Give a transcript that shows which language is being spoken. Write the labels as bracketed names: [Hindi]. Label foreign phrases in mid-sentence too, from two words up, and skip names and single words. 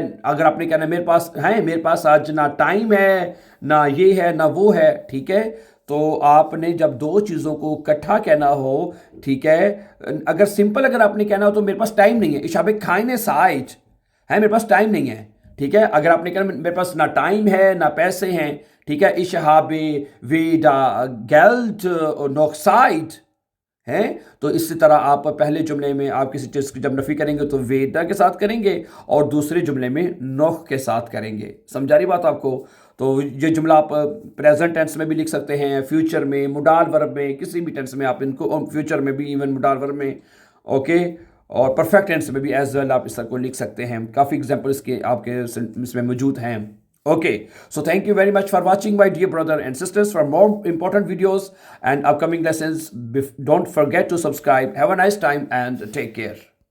[Hindi] अगर आपने कहना मेरे पास आज ना टाइम है, ना ये है ना वो है, ठीक है, तो आपने जब दो चीज़ों को इकट्ठा कहना हो, ठीक है, अगर आपने कहना हो तो मेरे पास टाइम नहीं है, [German] ich habe keine Zeit [Hindi] है, मेरे पास टाइम नहीं है। ठीक है, अगर आपने कहना मेरे पास ना टाइम है ना पैसे हैं, ठीक है, [German] ich habe weder Geld noch Zeit है। [Hindi] तो इसी तरह आप पहले जुमले में आप किसी चीज़ की जब नफ़ी करेंगे तो वेदा के साथ करेंगे और दूसरे जुमले में नोख के साथ करेंगे। समझा रही बात आपको? तो ये जुमला आप [English] present tense [Hindi] में भी लिख सकते हैं, फ्यूचर में, [English] modal verb [Hindi] में, किसी भी टेंस में आप इनको, फ्यूचर में भी इवन [English] modal verb [Hindi] में। ओके, और [English] perfect tense [Hindi] में भी [English] as well [Hindi] आप इस तरह को लिख सकते हैं। काफ़ी एग्जाम्पल इसके आपके इसमें मौजूद हैं। [English] Okay, so thank you very much for watching, my dear brother and sisters. For more important videos and upcoming lessons, don't forget to subscribe. Have a nice time and take care.